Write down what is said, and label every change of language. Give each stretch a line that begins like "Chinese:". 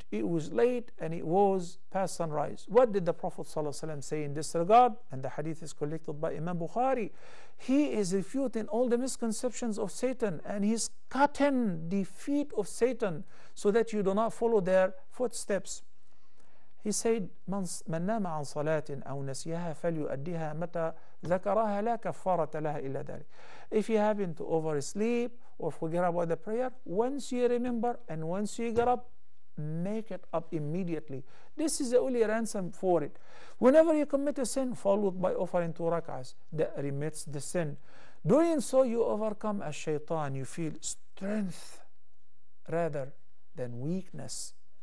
English: it was late and it was past sunrise. What did the Prophet ﷺ say in this regard? And the hadith is collected by Imam Bukhari. He is refuting all the misconceptions of Satan, and he's cutting the feet of Satan so that you do not follow their footsteps. He said,
Arabic: من نام عن صلاة أو نسيها فليؤديها متى ذكرها لا كفارة لها إلا ذلك.
English: If you happen to oversleep or forget about the prayer, once you remember and once you get up, make it up immediately. This is the only ransom for it. Whenever you commit a sin, followed by offering 2 rak'ahs, that remits the sin. Doing so, you overcome as shaitan. You feel strength rather than weakness.